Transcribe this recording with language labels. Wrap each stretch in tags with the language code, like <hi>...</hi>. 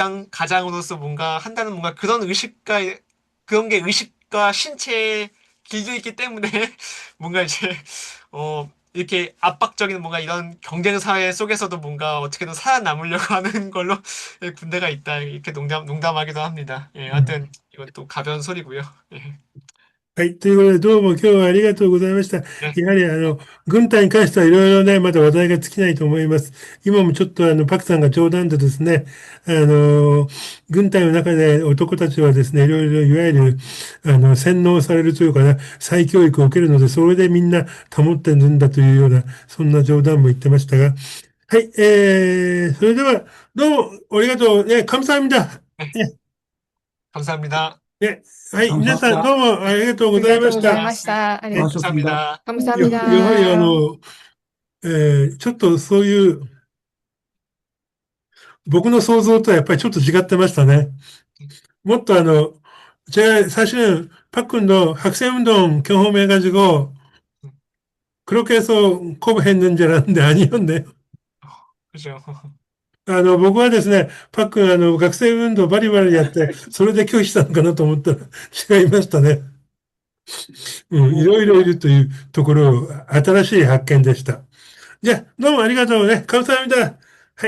<ko>가장으로서 뭔가 한다는 뭔가 그런 의식과 그런 게 의식과 신체에 길도 있기 때문에 뭔가 이제 이렇게 압박적인 뭔가 이런 경쟁 사회 속에서도 뭔가 어떻게든 살아남으려고 하는 걸로 군대가 있다 이렇게 농담하기도 합니다. 예, 음. 하여튼 이건 또 가벼운 소리고요. 예,</ko> <ja>はい。ということで、どうも今日はありがとうございました。</ja> <ko>네,</ko> <ja>やはり、軍隊に関してはいろいろね、まだ話題が尽きないと思います。今もちょっとパクさんが冗談でですね、軍隊の中で男たちはですね、いろいろ、いわゆる、洗脳されるというかな、再教育を受けるので、それでみんな保ってるんだというような、そんな冗談も言ってましたが、はい。それでは、どうもありがとう。</ja> <ko>ね、감사합니다 네, 네, 감사합니다.</ko> <ja>네. はい。皆さんどうもありがとうごありがとうございざいました。ました。ありがとう。</ja> <ko>수고하셨습니다. 감사합니다. 감사합니</ko> <ja>やはり</ja> <ko>다。</ko> <ja>ちょっとそういう僕の想像とはやっぱりちょっと違ってましたね。</ja> <ko>もっと 제가 사실은 파크도 학생운동 경험해가지고 그렇게 해서 커버했는 줄 알았는데 아니었네요. 그죠.</ko> <ja>僕はですね、パックン学生運動バリバリやって、それで拒否したのかなと思ったら違いましたね。うん、いろいろいるというところを新しい発見でした。じゃあ、どうもありがとうね。</ja> <ko>감사합니다。 はい。</ko>